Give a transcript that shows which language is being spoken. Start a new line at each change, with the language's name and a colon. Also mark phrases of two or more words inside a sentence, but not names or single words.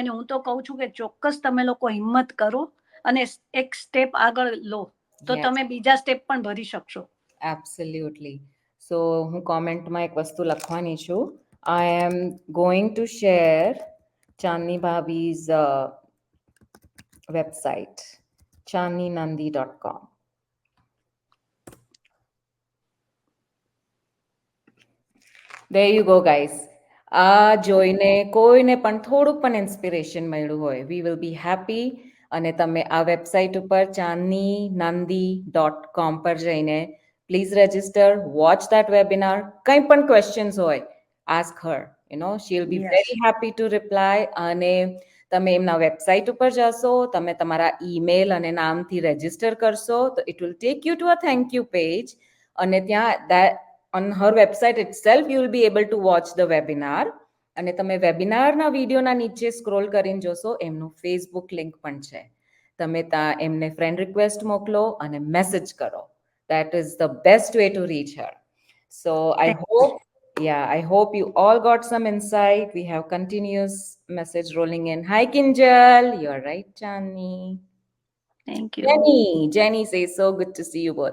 Gujarati: ને હું તો કહું છું કે ચોક્કસ તમે લોકો હિંમત કરો અને એક સ્ટેપ આગળ લો, તો તમે બીજા સ્ટેપ પણ ભરી શકશો. એબ્સોલ્યુટલી. સો હું કોમેન્ટમાં એક વસ્તુ લખવાની છું.
English: I am going to share Chandni Bhabhi's website chandninandi.com. There you go, guys.
Gujarati: આ જોઈને કોઈને પણ થોડુંક પણ ઇન્સ્પિરેશન મળ્યું હોય,
English: we will be happy.
Gujarati: અને તમે આ વેબસાઇટ ઉપર chandninandi.com પર જઈને
English: please register, watch that webinar.
Gujarati: કંઈ પણ ક્વેશ્ચન્સ હોય,
English: ask her. She will be very happy to reply.
Gujarati: અને તમે એમના વેબસાઇટ ઉપર જશો, તમે તમારા ઈમેલ અને નામથી રજિસ્ટર કરશો, તો
English: it will take you to a thank you page. અને ત્યાં on her website itself you will be able to watch the webinar.
Gujarati: અને તમે વેબિનારના વિડીયોના નીચે સ્ક્રોલ કરીને જોશો, એમનું
English: Facebook link
Gujarati: પણ છે. તમે ત્યાં એમને
English: friend request
Gujarati: મોકલો અને મેસેજ કરો.
English: That is the best way to reach her. So I hope you all got some insight. We have continuous message rolling in. Hi Kinjal, you're right, Chandni. Thank you. Jenny says, so good to see you both.